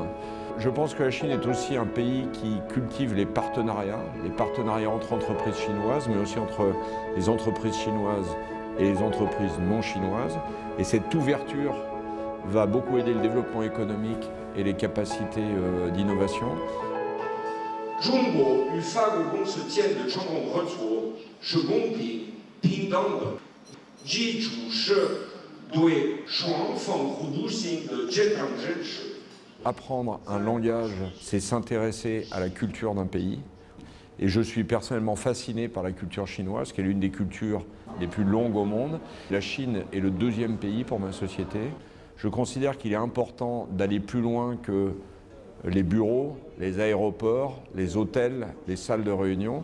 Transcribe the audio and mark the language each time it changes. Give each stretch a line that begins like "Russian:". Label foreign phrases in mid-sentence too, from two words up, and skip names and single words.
French: Je pense que la Chine est aussi un pays qui cultive les partenariats entre entreprises chinoises, mais aussi entre les entreprises chinoises et les entreprises non chinoises. Et cette ouverture va beaucoup aider le développement économique et les capacités d'innovation.
Chinese: 中国与法国公司间的这种合作是公平、平等的，基础是对双方互助性的健康认识。
French: Apprendre un langage, c'est s'intéresser à la culture d'un pays. Et je suis personnellement fasciné par la culture chinoise, qui est l'une des cultures les plus longues au monde. La Chine est le deuxième pays pour ma société. Je considère qu'il est important d'aller plus loin que les bureaux, les aéroports, les hôtels, les salles de réunion.